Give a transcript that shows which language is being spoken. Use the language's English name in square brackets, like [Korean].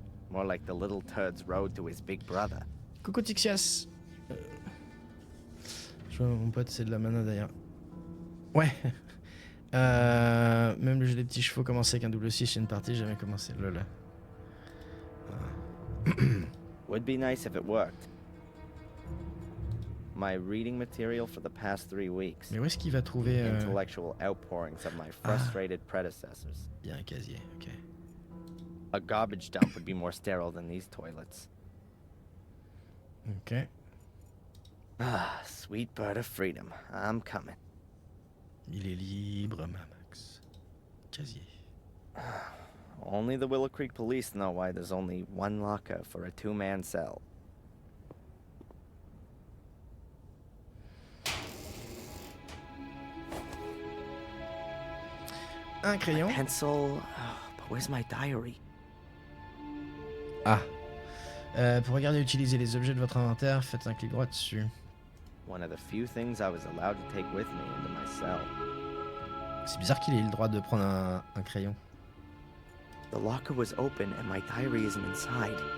[English] More like the little turd's road to his big brother. [French] Coucou Tixias. Je vois mon pote, c'est de la mana d'ailleurs. Ouais. Même le jeu des petits chevaux commençait avec un double 6 chez une partie, j'ai jamais commencé. Lol. [English] Would be nice if it worked. My reading material for the past 3 weeks. [French] Mais où est-ce qu'il va trouver [English] Intellectual outpourings of my frustrated predecessors. [French] Il y a un casier, ok. [English] A garbage dump would be more sterile than these toilets. Ok. Ah, sweet bird of freedom. I'm coming. [French] Il est libre, Max. Casier. [English] Only the Willow Creek police know why there's only one locker for a 2-man cell. [French] Un crayon. [English] Pencil. Oh, but where's my diary? Ah. [French] Pour regarder et utiliser les objets de votre inventaire, faites un clic droit dessus. [English] One of the few things I was allowed to take with me into my cell. [French] C'est bizarre qu'il ait eu le droit de prendre un crayon. [English] The locker was open and my diary isn't inside.